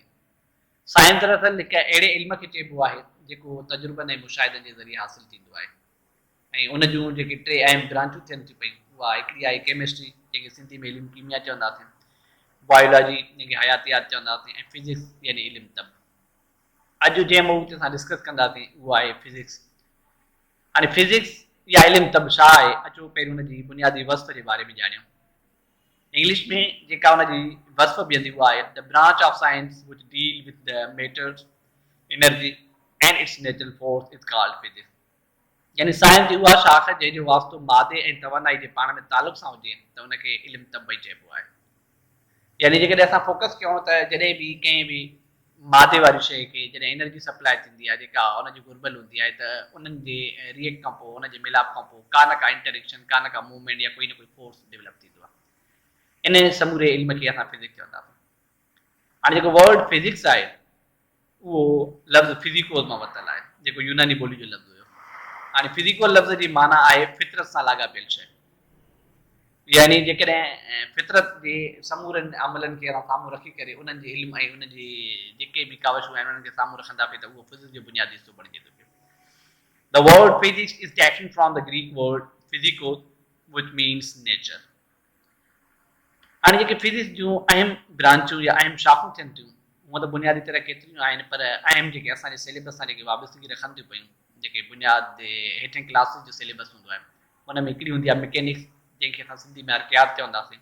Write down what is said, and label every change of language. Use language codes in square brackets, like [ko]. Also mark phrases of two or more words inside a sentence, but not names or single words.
[sd] साइंस दरअसल हिकु अहिड़े इल्म खे चइबो आहे जेको तजुर्बनि ऐं मुशाहिदनि जे ज़रिए हासिल थींदो आहे ऐं उन जूं जेके टे अहम ब्रांचूं थियनि थियूं पयूं, उहा हिकिड़ी आहे केमिस्ट्री, जंहिंखे सिंधी में इल्मु कीमिया चवंदासीं, बायोलॉजी जंहिंखे हयातियात चवंदासीं, ऐं फिज़िक्स यानी इल्मु तब। अॼु जंहिं मौज़ू ते असां डिस्कस कंदासीं उहो आहे फिज़िक्स। हाणे फिज़िक्स या इल्मु तब छा आहे, अचो पहिरियों उन जी बुनियादी वस्फ़ जे बारे में ॼाणियूं। इंग्लिश में जेका उन जी वस्फ़ बीहंदी उहा आहे [en] the branch of science which deal with the matters energy and its natural force is called physics. [sd] यानी साइंस जी उहा शाख़ जंहिंजो वास्तो मादे ऐं तवानाई जे पाण में तालुक़ सां हुजे त उनखे इल्मु तब चइबो आहे। यानी जेकॾहिं असां फोकस कयूं त जॾहिं बि कंहिं बि मादे वारी शइ खे जॾहिं [en] energy supply [sd] थींदी आहे जेका उनजी घुर्बल हूंदी आहे त उन्हनि जे रिएक्ट खां पोइ उनजे मिलाप खां पोइ का न का इंटरेक्शन, का न का मूवमेंट या कोई न कोई [en] force develop [sd] थींदो आहे। इन समूरे इल्म खे असां फिज़िक्स चवंदासीं। हाणे जेको [en] word physics [sd] आहे उहो लफ़्ज़ फिज़िकोस मां वरितल आहे, जेको यूनानी ॿोली जो लफ़्ज़ हुयो। हाणे फिज़िकल लफ़्ज़ जी माना आहे फितरत सां लाॻापियल शइ। यानी जेकॾहिं फितरत जे समूरनि अमलनि खे असां साम्हूं रखी करे उन्हनि जे इल्म ऐं उनजी जेके बि कावशूं आहिनि उन्हनि खे साम्हूं रखंदासीं त उहो फिज़िक्स जो बुनियादी हिसो बणिजे थो पियो। [en] the word physics is taken from the Greek word physikos which means nature. [sd] हाणे जेके फिज़िक्स जूं अहम ब्रांचूं या अहम शाख़ूं थियनि थियूं हूअं त बुनियादी तरह केतिरियूं आहिनि, पर अहम जेके असांजे सिलेबस सां जेके वाबस्तगी रखनि थियूं पयूं, जेके बुनियाद हेठें क्लासिस जो सिलेबस हूंदो आहे उन में हिकिड़ी हूंदी आहे मैकेनिक्स, जंहिंखे असां सिंधी में अर्कियात चवंदासीं।